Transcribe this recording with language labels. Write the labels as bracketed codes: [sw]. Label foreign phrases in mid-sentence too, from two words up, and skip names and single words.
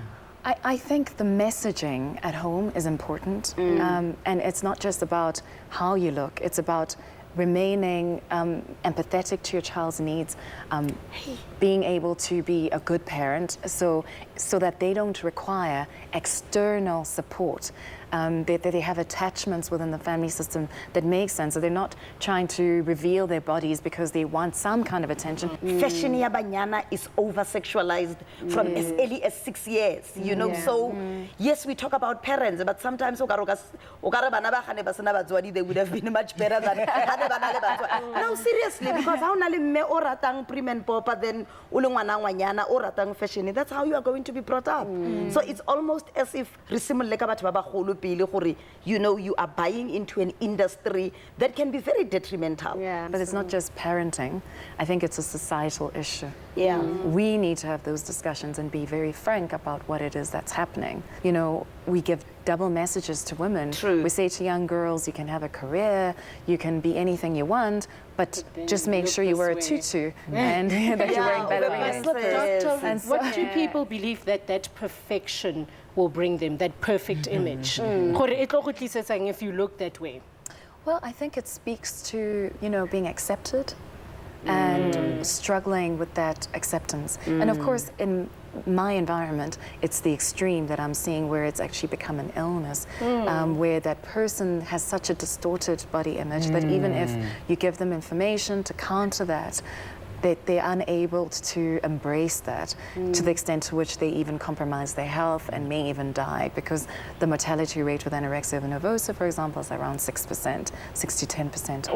[en] I think the messaging at home is important, and it's not just about how you look, it's about remaining empathetic to your child's needs, being able to be a good parent so that they don't require external support. They have attachments within the family system that make sense. So they're not trying to reveal their bodies because they want some kind of attention. Fashion [tn] ya banyana [en] is over-sexualized from as early as 6 years, you know. So, yes, we talk about parents, but sometimes they would have been much better than no, seriously, because how [tn] nale me oratang [en] prim and proper then [tn] ulungwana ngwanyana oratang [en] fashion. That's how you are going to be brought up. So it's almost as if you know, you are buying into an industry that can be very detrimental. Yeah. But it's not just parenting. I think it's a societal issue. Yeah. We need to have those discussions and be very frank about what it is that's happening. You know, we give double messages to women. True. We say to young girls, you can have a career, you can be anything you want, but just make sure you wear a tutu and that you're wearing ballerina slippers. Doctor, what do people believe that perfection will bring them, that perfect image? [tn] Gore e tlo go tlisetsang [en] if you look that way. Well, I think it speaks to, you know, being accepted and struggling with that acceptance. And of course, in my environment, it's the extreme that I'm seeing where it's actually become an illness, where that person has such a distorted body image that even if you give them information to counter that, they're unable to embrace that to the extent to which they even compromise their health and may even die, because the mortality rate with anorexia nervosa, for example, is around 6%, 6 to 10%.